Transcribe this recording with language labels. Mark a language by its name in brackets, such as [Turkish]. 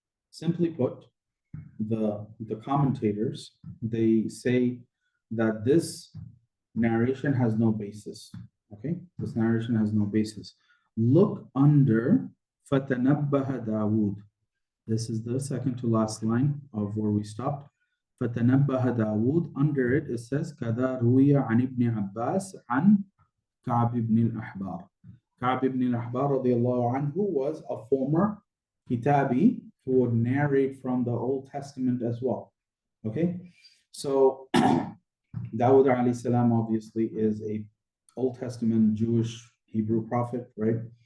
[English] Simply put, the commentators, they say that this narration has no basis. Okay, this narration has no basis. Look under [Arabic] فَتَنَبَّهَ دَاوُود. [English] This is the second to last line of where we stopped. [Arabic] فَتَنَبَّهَ دَاوُود. Under it, it says كَذَا رُوِيَ عَنْ ابْنِ عَبَّاسِ عَنْ كَعْبِ ibn al-Ahbar. [English] Ka'b ibn al-Ahbar radiallahu anhu was a former Kitabi who would narrate from the Old Testament as well. Okay, so Dawood alayhi salam obviously is a Old Testament Jewish Hebrew prophet, right?